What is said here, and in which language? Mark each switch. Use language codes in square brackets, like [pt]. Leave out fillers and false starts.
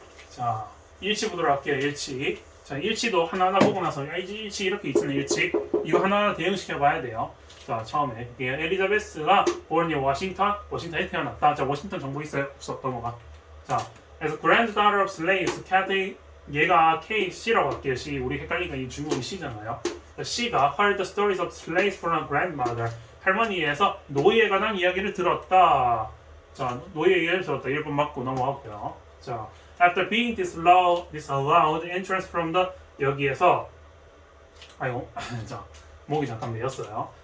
[ko] 자, 일치 보도록 할게요. 일치. 자, 일치도 하나하나 보고 나서 일치 이렇게 있으면 일치 이거 하나하나 대응시켜 봐야 돼요. 자, 처음에 엘리자베스가 [en] born in [ko] 워싱턴에 태어났다. 자, 워싱턴 정보 있어요? 없어. 넘어가. 자, 그래서 [en] granddaughter of slaves, [ko] Kathy 얘가 C라고 할게요. C 우리 헷갈리니까 이 주인공이 C잖아요. [en] C가 heard the stories of slaves from her grandmother. [ko] 할머니에서 노예에 관한 이야기를 들었다. 자, 노예 이야기를 들었다. 1번 맞고 넘어가고요. 자, [en] after being disallowed entrance from the [ko] 여기에서 아이고 자 목이 잠깐 메였어요.